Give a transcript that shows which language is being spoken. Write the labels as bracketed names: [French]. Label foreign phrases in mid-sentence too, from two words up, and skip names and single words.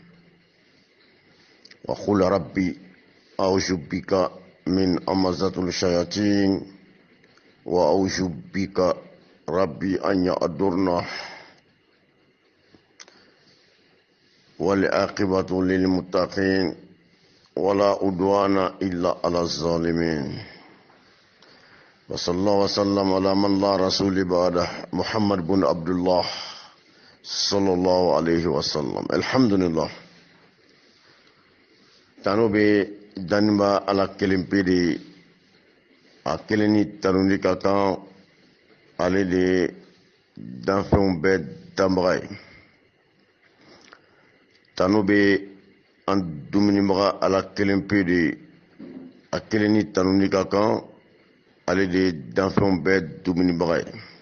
[Arabic] وقل ربي أعوذ بك من همزات الشياطين وأعوذ بك ربي أن يحضرن والعاقبة للمتقين ولا عدوان إلا على الظالمين. وصلى الله وسلم على من لا رسول بعده محمد بن عبد الله صلى الله عليه وسلم. الحمد لله. [Bambara] Tano be danba ala kelen pe de a kelen ni tanuli ka kan ale de danfɛnw bɛɛ danbaga ye. Tano be an dumunibaga ala kelen pe de a kelen ni tanuli ka kan ale de danfɛnw bɛɛ dumunibaga ye.